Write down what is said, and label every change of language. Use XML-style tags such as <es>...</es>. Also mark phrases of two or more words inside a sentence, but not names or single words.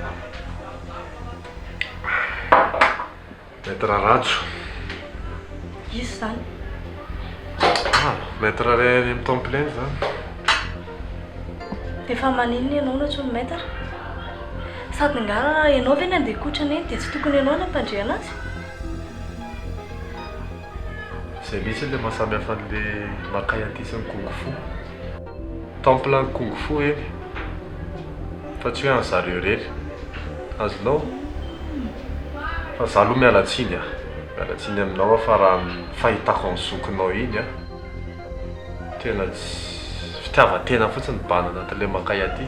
<mg>Maître Rajo. Izy zany. Maître Ray amin'ny</mg> <fr>temps plein</fr> <mg>zany. Efa maninona ianao na tsy maître? Sady ngara ianao ve nandeha kotrana eny dia tsy tokony ianao nampandre anazy? Zay misy ilay mahasamy hafa an'ilay makay aty sy ny kung-fu.</mg> <fr>Temps plein</fr> <mg>kung-fu eny. Fa tsy hoe an'zareo rery. Azonao? Fa zaho aloha mialatsiny ah. Mialatsiny aminao fa raha ny fahitako ny zokinao iny ah. Tena tsy fitiavan-tena fotsiny bana anatin'ilay makay aty.</mg>